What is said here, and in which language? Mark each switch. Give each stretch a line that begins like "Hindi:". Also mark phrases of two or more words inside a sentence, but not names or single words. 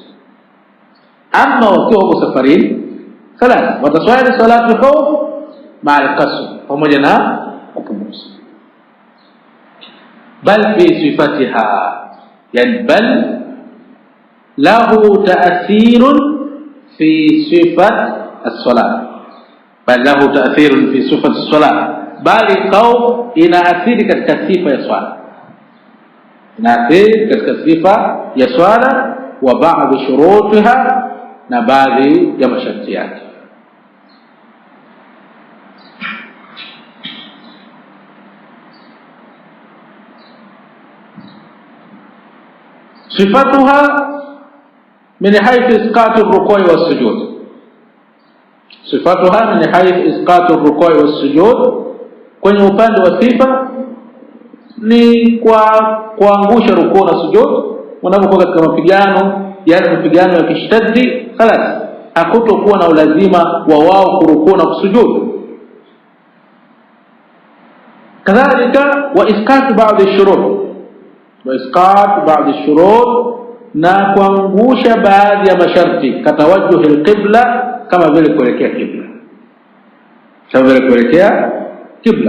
Swahili: Ama wakiwa wako safarini, salat wataswali
Arabic: صلاة الخوف مع قصر,
Swahili: pamoja na kupunguza.
Arabic: بل في صفتها يعني بل له تأثير في صفة الصلاة، بل له تأثير في صفة الصلاة، بل الخوف
Swahili: inaathiri katika sifa ya swala,
Arabic: inaathiri katika sifa ya swala وبعض شروطها,
Swahili: na baadhi ya masharti yake.
Arabic: صفاتها من حيث إسقاط الركوع والسجود، صفاتها من حيث إسقاط الركوع والسجود،
Swahili: kwenye upande wa sifa ni kwa kuangusha rukuu na sujud. Unapokuwa katika mapigano, yale mapigano ya kishtaddi, خلاص hakutokuwa na ulazima wa wao kurukuu na kusujudu. Kadhalika
Arabic: وإسقاط بعض شروط, وإسقاط بعض شروط,
Swahili: na kuangusha baadhi ya masharti,
Arabic: كتوجه القبلة,
Swahili: kama vile kuelekea kibla, kama vile kuelekea kibla.